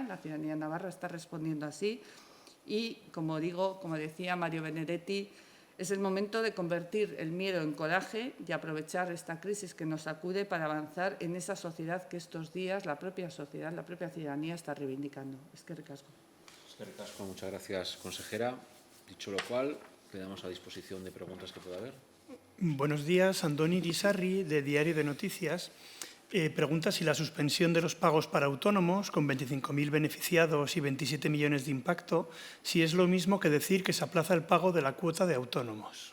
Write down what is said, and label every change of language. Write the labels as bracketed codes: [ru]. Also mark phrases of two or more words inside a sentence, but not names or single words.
[es] La ciudadanía navarra está respondiendo así. Y, como decía Mario Benedetti, es el momento de convertir el miedo en coraje y aprovechar esta crisis que nos sacude para avanzar en esa sociedad que estos días la propia sociedad, la propia ciudadanía está reivindicando. [eu] Eskerrik asko. Eskerrik asko, [es] muchas gracias, consejera. Dicho lo cual, quedamos a disposición de preguntas que pueda haber. Buenos días, Andoni Irisarri, de Diario de Noticias. Pregunta si la suspensión de los pagos para autónomos, con 25.000 beneficiados y 27 millones de impacto, si es lo mismo que decir que se aplaza el pago de la cuota de autónomos.